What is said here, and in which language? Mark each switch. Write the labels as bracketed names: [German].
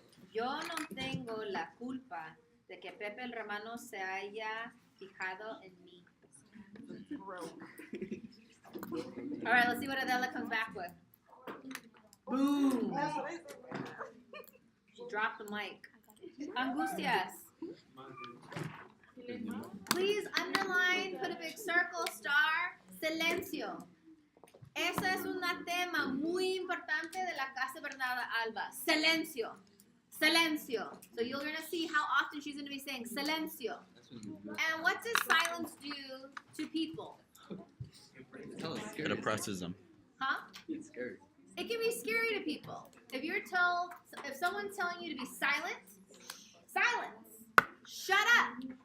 [Spanish] Yo no tengo la culpa de que Pepe el Romano se haya fijado en mí. [English] All right, let's see what Adela comes back with. Boom. She dropped the mic. Angustias. Please underline, put a big circle, star, silencio. [Spanish] Ese es un tema muy importante de la casa Bernarda Alba. Silencio. Silencio. [English] So you're going to see how often she's going to be saying silencio. And what does silence do to people? It oppresses them. Huh? It's scary. It can be scary to people. If someone's telling you to be silent, silence. Shut up.